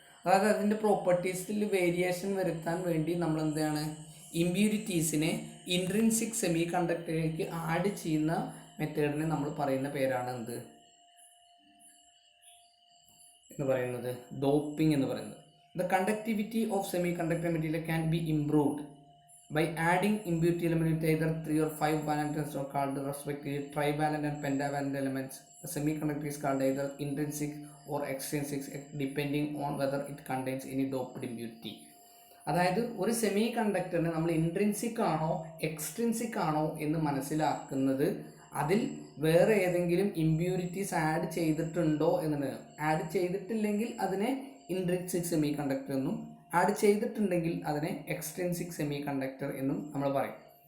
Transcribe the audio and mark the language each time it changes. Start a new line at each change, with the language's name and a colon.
Malayalam: അതായത് അതിൻ്റെ പ്രോപ്പർട്ടീസിൽ വേരിയേഷൻ വരുത്താൻ വേണ്ടി നമ്മൾ എന്താണ്, ഇമ്പ്യൂരിറ്റീസിനെ ഇൻട്രിൻസിക് സെമി കണ്ടക്ടറിലേക്ക് ആഡ് ചെയ്യുന്ന മെത്തേഡിനെ നമ്മൾ പറയുന്ന പേരാണ് എന്ത് എന്ന് പറയുന്നത്, ഡോപ്പിംഗ് എന്ന് പറയുന്നത്.
English: The conductivity of semiconductor material can be improved by adding impurity element with either 3 or 5 valence or called respectively trivalent and pentavalent elements. The semiconductor is called either intrinsic or extrinsic depending on whether it contains any doped impurity.
Malayalam: അതായത് ഒരു semi കണ്ടക്ടറിന് നമ്മൾ intrinsic ആണോ extrinsic ആണോ എന്ന് മനസ്സിലാക്കുന്നത് അതിൽ വേറെ ഏതെങ്കിലും ഇമ്പ്യൂരിറ്റീസ് ആഡ് ചെയ്തിട്ടുണ്ടോ എന്നുള്ളത്. ആഡ് ചെയ്തിട്ടില്ലെങ്കിൽ അതിനെ ഇൻട്രിൻസിക് സെമി കണ്ടക്ടർ എന്നും, ആഡ് ചെയ്തിട്ടുണ്ടെങ്കിൽ അതിനെ എക്സ്ട്രിൻസിക് സെമി കണ്ടക്ടർ എന്നും നമ്മൾ പറയും.